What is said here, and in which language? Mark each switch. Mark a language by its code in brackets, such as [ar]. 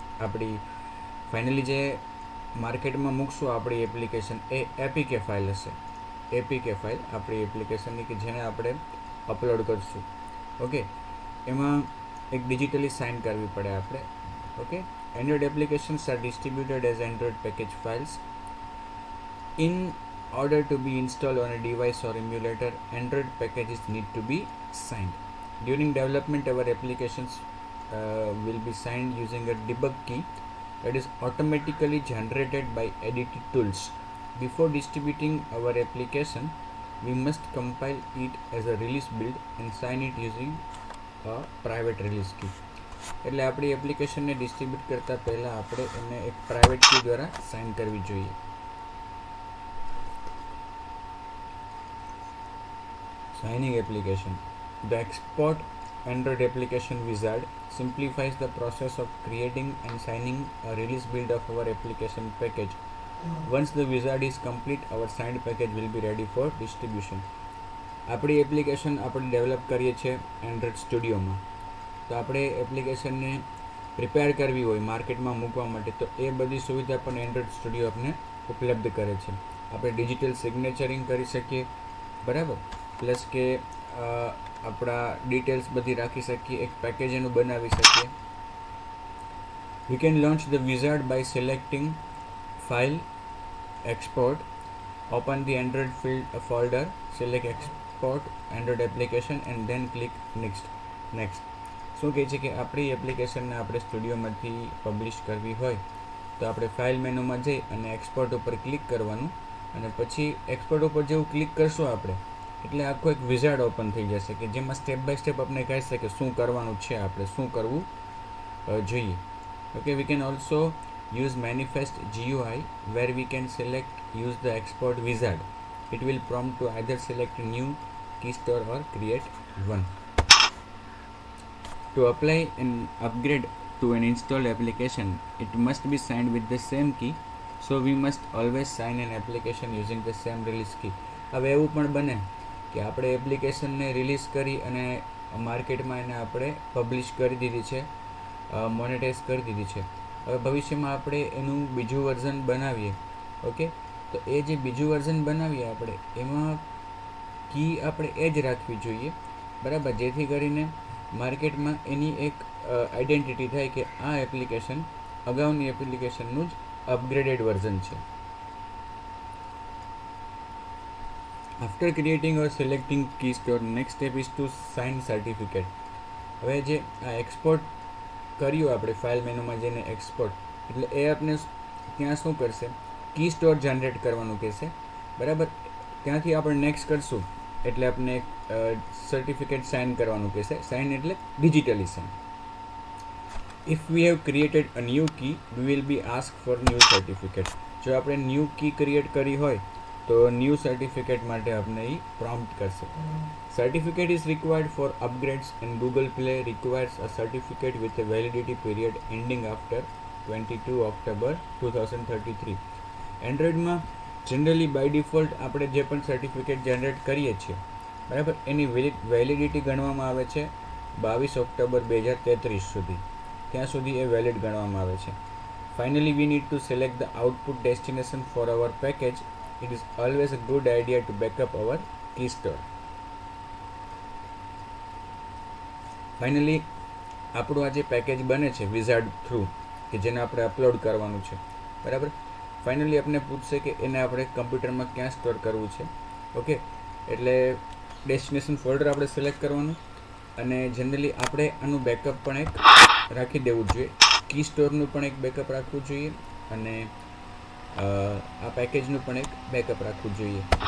[gu] આપણી ફાઇનલી જે માર્કેટમાં મૂકશું આપણી એપ્લિકેશન, એ એપીકે ફાઇલ હશે. એપીકે ફાઇલ આપણી એપ્લિકેશનની કે જેને આપણે અપલોડ કરશું, ઓકે. એમાં એક ડિજિટલી સાઇન કરવી પડે આપણે, okay. [en] Android applications are distributed as Android package files. In order to be installed on a device or emulator, Android packages need to be signed. During development, our applications will be signed using a debug key that is automatically generated by edited tools. Before distributing our application, we must compile it as a release build and sign it using a private release key. [gu] એટલે આપણી એપ્લિકેશનને distribute કરતાં પહેલાં આપણે એને એક private key દ્વારા sign કરવી જોઈએ. Signing application. [en] The export Android application wizard simplifies the process of creating and signing a release build of our application package Once the wizard is complete, our signed package will be ready for distribution. [gu] આપણી application આપણે develop કરીએ છીએ Android સ્ટુડિયોમાં, તો આપણે એપ્લિકેશનને prepare કરવી હોય માર્કેટમાં મૂકવા માટે, તો એ બધી સુવિધા પણ એન્ડ્રોઇડ સ્ટુડિયો આપણને ઉપલબ્ધ કરે છે. આપણે ડિજિટલ સિગ્નેચરિંગ કરી શકીએ, બરાબર, પ્લસ કે આપણા ડિટેલ્સ બધી રાખી શકીએ, એક પેકેજ એનું બનાવી શકીએ. [en] We can launch the wizard by selecting File, Export, open the Android folder, select Export Android application and then click Next. [gu] શું કહે છે કે આપણી એપ્લિકેશનને આપણે સ્ટુડિયોમાંથી પબ્લિશ કરવી હોય તો આપણે ફાઇલ મેનુમાં જઈ અને એક્સપોર્ટ ઉપર ક્લિક કરવાનું, અને પછી એક્સપોર્ટ ઉપર જેવું ક્લિક કરશું આપણે એટલે આખો એક વિઝાર્ડ ઓપન થઈ જશે કે જેમાં સ્ટેપ બાય સ્ટેપ આપણે કહેશે કે શું કરવાનું છે, આપણે શું કરવું જોઈએ. [en] Okay, we can also use manifest GUI where we can select use the export wizard. It will prompt to either select new key store or create one. To apply an upgrade to an installed application, it must be signed with the same key. So we must always sign an application using the same release key. [gu] હવે એવું પણ બને કે આપણે એપ્લિકેશનને release કરી અને માર્કેટમાં એને આપણે પબ્લિશ કરી દીધી છે, મોનેટાઇઝ કરી દીધી છે. હવે ભવિષ્યમાં આપણે એનું બીજું વર્ઝન બનાવીએ, ઓકે, તો એ જે બીજું વર્ઝન બનાવીએ આપણે એમાં કી આપણે એ જ રાખવી જોઈએ, બરાબર, જેથી કરીને માર્કેટમાં એની એક આઈડેન્ટિટી થાય કે આ એપ્લિકેશન અગાઉની એપ્લિકેશનનું જ અપગ્રેડેડ વર્ઝન છે. [en] After creating or selecting key store, next step is to sign certificate. [gu] હવે જે આ એક્સપોર્ટ કર્યું આપણે ફાઇલ મેનુમાં જઈને એક્સપોર્ટ, એટલે એ આપણે ત્યાં શું કરશે, કી સ્ટોર જનરેટ કરવાનું કહેશે, બરાબર. ત્યાંથી આપણે નેક્સ્ટ કરશું એટલે આપણે સર્ટિફિકેટ સાઇન કરવાનું કહેશે. સાઇન એટલે digitally sign. [en] If we have created a new key we will be ask for new certificate. [gu] જો આપણે ન્યૂ કી ક્રિએટ કરી હોય તો ન્યૂ સર્ટિફિકેટ માટે આપણે એ પ્રોમ્પ્ટ કરશે. [en] Certificate is required for upgrades and Google Play requires a certificate with a validity period ending after 22 October 2033. [gu] એન્ડ્રોઇડમાં generally by default આપણે જે પણ સર્ટિફિકેટ જનરેટ કરીએ છીએ, બરાબર, એની વેલિડિટી ગણવામાં આવે છે 22 ઓક્ટોબર 2033 સુધી, ત્યાં સુધી એ વેલિડ ગણવામાં આવે છે. [en] Finally we need to select the output destination for our package. It is always a good idea to backup our key store. [gu] Finally આપણું આ જે પેકેજ બને છે વિઝાર્ડ થ્રુ કે જેને આપણે અપલોડ કરવાનું છે, બરાબર, ફાઇનલી આપણે પૂછશે કે એને આપણે કમ્પ્યુટરમાં ક્યાં સ્ટોર કરવું છે, ઓકે, એટલે ડેસ્ટિનેશન ફોલ્ડર આપણે સિલેક્ટ કરવાનું, અને જનરલી આપણે આનું બેકઅપ પણ એક રાખી દેવું જોઈએ, કી સ્ટોરનું પણ એક બેકઅપ રાખવું જોઈએ, અને આ પેકેજનું પણ એક બેકઅપ રાખવું જોઈએ.